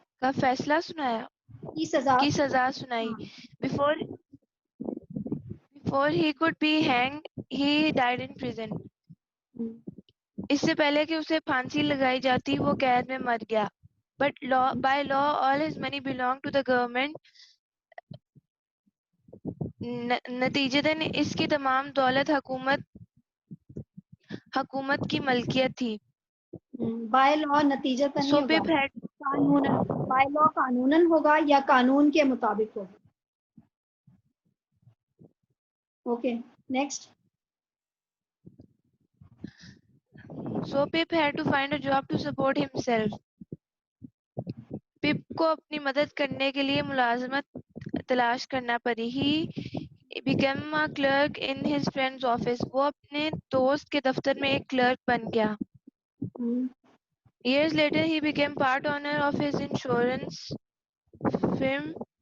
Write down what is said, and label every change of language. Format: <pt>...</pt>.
<ur>کا فیصلہ سنایا کی سزا سنائی.</ur> <en>Before he could be hanged, he died in prison.</en> <ur>اس سے پہلے کہ اسے پھانسی لگائی جاتی وہ قید میں مر گیا.</ur> <en>But by law all his money belonged to the government.</en> <ur>نتیجتاً اس کی تمام دولت حکومت کی ملکیت تھی.</ur> <en>by law نتیجتاً So</en> <ur>نہیں</ur> <en>Pip</en> <ur>ہوگا</ur> <en>had</en> <ur>قانوناً.</ur> <en>by law</en> <ur>قانوناً ہوگا یا قانون کے مطابق ہوگا.</ur> <en>Okay next. So Pip had to find a job to support himself.</en> <ur>پپ کو اپنی مدد کرنے کے لیے ملازمت تلاش کرنا پڑی.</ur> <en>He became a clerk in his friend's office.</en> <ur>وہ اپنے دوست کے دفتر میں ایک کلرک بن گیا.</ur> <en>Years later he became part owner of his insurance firm.</en>